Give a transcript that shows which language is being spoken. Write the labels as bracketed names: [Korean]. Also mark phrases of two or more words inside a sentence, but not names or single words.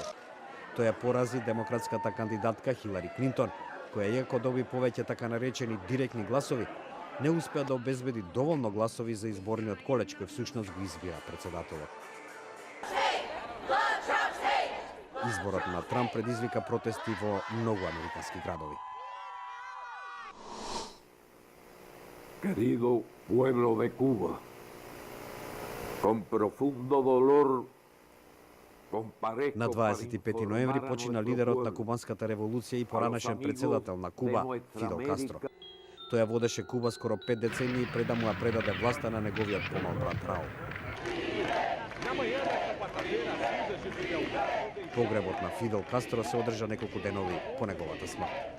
[Macedonian] Тој ја порази демократската кандидатка Хилари Клинтон, која иако доби повеќе така наречени директни гласови, не успеа да обезбеди доволно гласови за изборниот колеж кој всушност го избира председателот. Изборот на Трамп предизвика протести во многу американски градови. [Spanish] Querido pueblo de Cuba, con profundo dolor [Macedonian] На 25 ноември почина лидерот на кубанската револуција и поранешен председател на Куба, Фидел Кастро. Тој ја водеше Куба скоро 5 децении пред да му ја предаде власта на неговиот помал брат Раул. Погребот на Фидел Кастро се одржа неколку денови по неговата смрт.